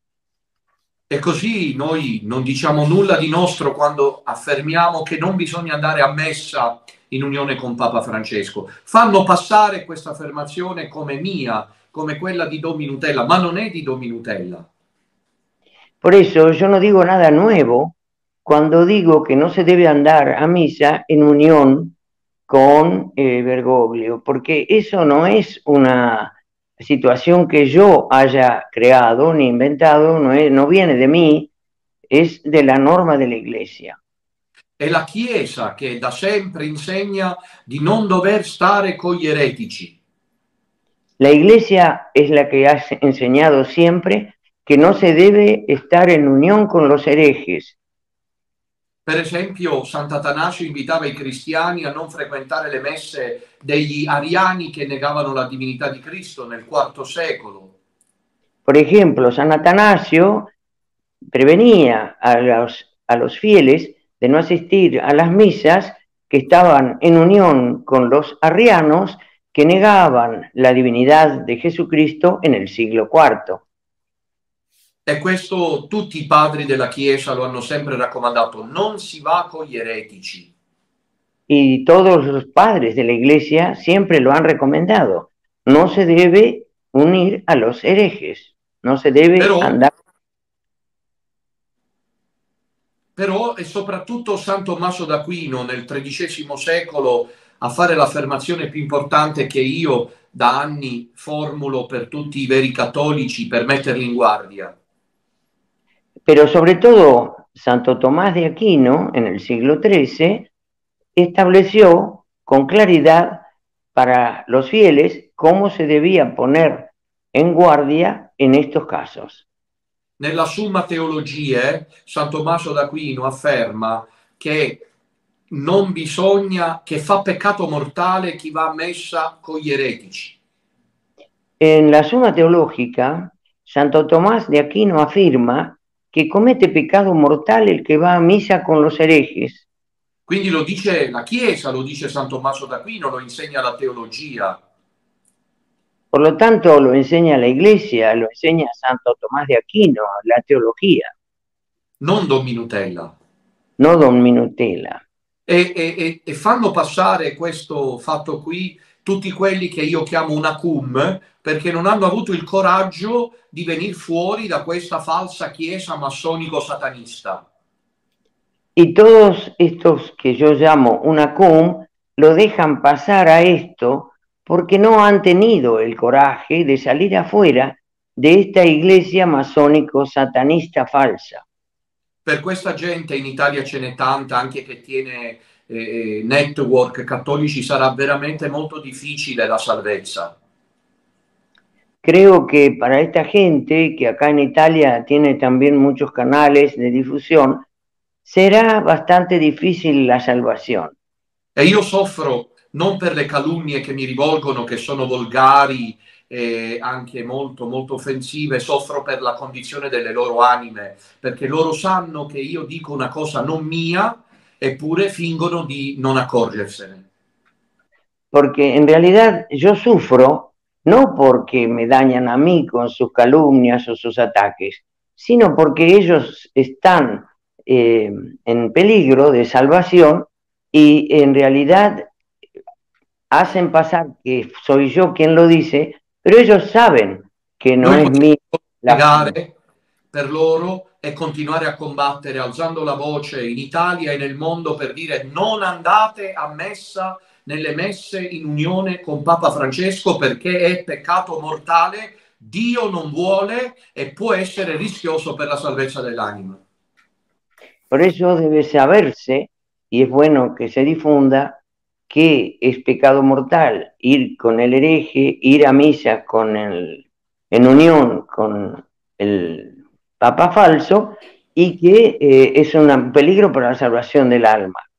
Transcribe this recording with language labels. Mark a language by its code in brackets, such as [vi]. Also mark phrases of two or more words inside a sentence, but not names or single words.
[it] E così noi non diciamo nulla di nostro quando affermiamo che non bisogna andare a messa in unione con Papa Francesco. Fanno passare questa affermazione come mia, come quella di Dominutella, ma non è di Dominutella. [es] Por eso yo no digo nada nuevo cuando digo que no se debe andar a misa en unión con Bergoglio, porque eso no es una situación que yo haya creado ni inventado, no viene de mí, es de la norma de la Iglesia. [it] È la Chiesa che da sempre insegna di non dover stare con gli eretici. [es] La Iglesia es la que ha enseñado siempre que no se debe estar en unión con los herejes. [it] Per esempio, Sant'Atanasio invitava i cristiani a non frequentare le messe degli ariani che negavano la divinità di Cristo nel IV secolo. [es] Por ejemplo, San Atanasio prevenía a los fieles de no asistir a las misas que estaban en unión con los arrianos que negaban la divinidad de Jesucristo en el siglo IV. [it] E questo tutti i padri della Chiesa lo hanno sempre raccomandato, non si va con gli eretici. [es] Y todos los padres de la Iglesia siempre lo han recomendado. No se debe unir a los herejes, no se debe andar. [it] Però è soprattutto San Tommaso d'Aquino nel XIII secolo a fare l'affermazione più importante che io da anni formulo per tutti i veri cattolici per metterli in guardia. [es] Pero sobre todo Santo Tomás de Aquino en el siglo XIII estableció con claridad para los fieles cómo se debía poner en guardia en estos casos. [it] Nella Summa Theologiae, San Tommaso d'Aquino afferma che non bisogna, che fa peccato mortale chi va a messa con gli eretici. [es] En la Summa Teológica, Santo Tomás de Aquino afirma que comete pecado mortal el que va a misa con los herejes. [it] Quindi lo dice la Chiesa, lo dice San Tommaso d'Aquino, lo insegna la teologia. [es] Por lo tanto, lo enseña la Iglesia, lo enseña Santo Tomás de Aquino, la teología. [it] Non Don Minutella. [es] No Don Minutella. [it] E fanno passare questo fatto qui tutti quelli che io chiamo [la] una cum, [it] perché non hanno avuto il coraggio di venire fuori da questa falsa chiesa massonico-satanista. [es] Y todos estos que yo llamo [la] una cum [es] lo dejan pasar a esto porque no han tenido el coraje de salir afuera de esta iglesia masónico-satanista falsa. [it] Per questa gente in Italia ce n'è tanta, anche che tiene network cattolici, sarà veramente molto difficile la salvezza. [es] Creo que para esta gente que acá en Italia tiene también muchos canales de difusión, será bastante difícil la salvación. [it] E io soffro non per le calunnie che mi rivolgono, che sono volgari e anche molto, molto offensive, soffro per la condizione delle loro anime, perché loro sanno che io dico una cosa non mia, eppure fingono di non accorgersene. [es] Porque en realidad yo sufro no porque me dañan a mí con sus calumnias o sus ataques, sino porque ellos están en peligro de salvación y en realidad hacen pasar que soy yo quien lo dice, pero ellos saben que no es mí. [it] Pregare per loro e continuare a combattere alzando la voce in Italia e nel mondo per dire non andate a messa nelle messe in unione con Papa Francesco perché è peccato mortale, Dio non vuole e può essere rischioso per la salvezza dell'anima. [es] Por eso debe saberse, y es bueno que se difunda, que es pecado mortal ir con el hereje, ir a misa en unión con el Papa falso, y que es un peligro para la salvación del alma.